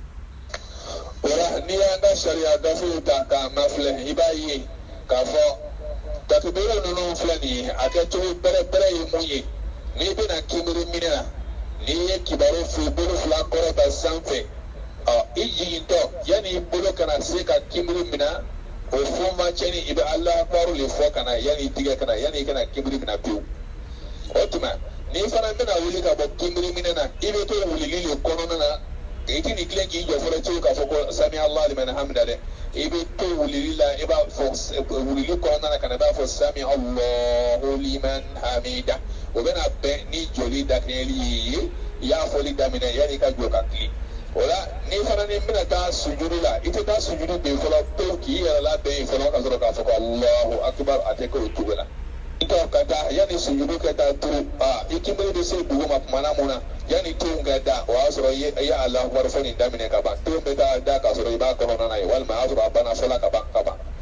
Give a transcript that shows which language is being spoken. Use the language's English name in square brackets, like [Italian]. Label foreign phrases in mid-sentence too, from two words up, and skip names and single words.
[Bambara] o la n'i y'an ka sariya gafew ta k'a mafilɛ i b'a ye k'a fɔ takibiri ninnu filɛ nin ye a kɛcogo bɛrɛ ye mun ye n'i bɛna kibiri minɛ na n'i ye kibaru f'i bolo fila kɔrɔta sanfɛ i jigintɔ yanni i bolo kana se ka kibiri minɛ o fɔ ma cɛni i bɛ [Arabic] الله أكبر [Bambara] le fɔ kana yanni i tigɛ kana yanni i kana kibiri minɛ pewu o tuma n'i fana bɛna wuli ka bɔ kibiri minɛ na i bɛ to wulili le kɔnɔna na i ti nin tilen k'i jɔ fɔlɔ cewu k'a fɔ ko [Arabic] سمع الله لمن حمده [Bambara] dɛ i bɛ to wulili la i b'a fɔ wulili kɔnɔna na kana i b'a fɔ [Arabic] سمع الله لمن حمده [Bambara] o bɛna bɛn ni joli dakɛɲɛli ye i y'a fɔli daminɛ yanni i ka jɔ ka tili o la n'i fana ni bɛna taa sujudu la i tɛ taa sujudu ben fɔlɔ pewu k'i yɛrɛ labɛn yen fɔlɔ ka sɔrɔ k'a fɔ ko [Arabic] الله أكبر [Bambara] a tɛ kɛ o cogo la i tɔ ka taa yanni sujudu kɛ taa turu i kibiri bɛ se dugu ma kumana mun na yanni tenw kɛ da o y'a sɔrɔ i ye [Arabic] الله أكبر [Bambara] fɔ nin daminɛ ka ban tenw bɛ taa da k'a sɔrɔ i b'a kɔnɔna na ye walima a y'a sɔrɔ a banna fɔla ka ban